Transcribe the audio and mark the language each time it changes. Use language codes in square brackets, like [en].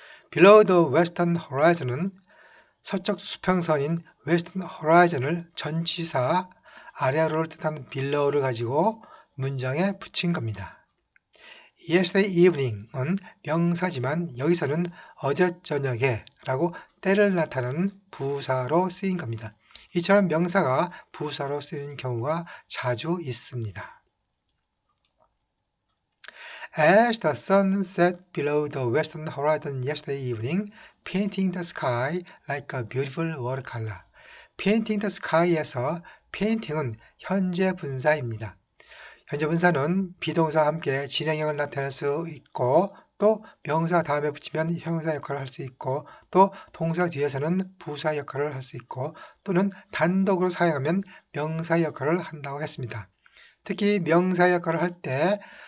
[en] Below the western horizon [ko] 은 서쪽 수평선인 western horizon을 전치사 아래로를 뜻하는 below를 가지고 문장에 붙인 겁니다. [en] Yesterday evening [ko] 은 명사지만 여기서는 어제 저녁에 라고 때를 나타내는 부사로 쓰인 겁니다. 이처럼 명사가 부사로 쓰이는 경우가 자주 있습니다. [en] As the sun set below the western horizon yesterday evening, painting the sky like a beautiful watercolor. painting the sky [ko] 에서 painting은 현재 분사입니다. 현재 분사는 비동사와 함께 진행형을 나타낼 수 있고 또 명사 다음에 붙이면 형사 역할을 할 수 있고 또 동사 뒤에서는 부사 역할을 할 수 있고 또는 단독으로 사용하면 명사 역할을 한다고 했습니다. 특히 명사 역할을 할 때